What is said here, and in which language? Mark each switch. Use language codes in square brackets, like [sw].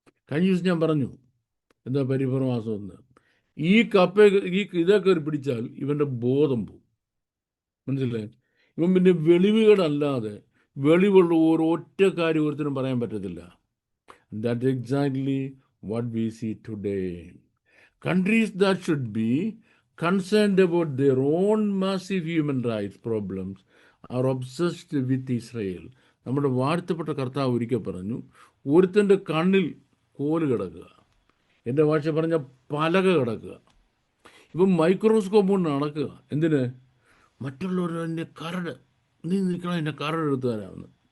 [ml] കഴിഞ്ഞ ദിവസം ഞാൻ പറഞ്ഞു എന്താ പരിഭ്രമാസം എന്ന്. ഈ ഇതൊക്കെ പിടിച്ചാൽ ഇവൻ്റെ ബോധം പോവും. മനസ്സിലായി? ഇവൻ പിന്നെ വെളിവുകളല്ലാതെ വെളിവുള്ള ഒരൊറ്റ കാര്യം ഒരുത്തിനും പറയാൻ പറ്റത്തില്ല. [en] That exactly what we see today. Countries that should be concerned about their own massive human rights problems are obsessed with Israel. [ml] നമ്മുടെ വാഴ്ത്തപ്പെട്ട കർത്താവ് ഒരിക്കൽ പറഞ്ഞു, ഒരുത്തൻ്റെ കണ്ണിൽ കോല് കിടക്കുക, എൻ്റെ ഭാഷ പറഞ്ഞ പലക കിടക്കുക. ഇപ്പം മൈക്രോസ്കോപ്പ് കൊണ്ട് നടക്കുക. എന്തിന്? മറ്റുള്ളവർ എൻ്റെ കരട്, നീ നിൽക്കണം എൻ്റെ കരട് എടുത്തു തരാമെന്ന്.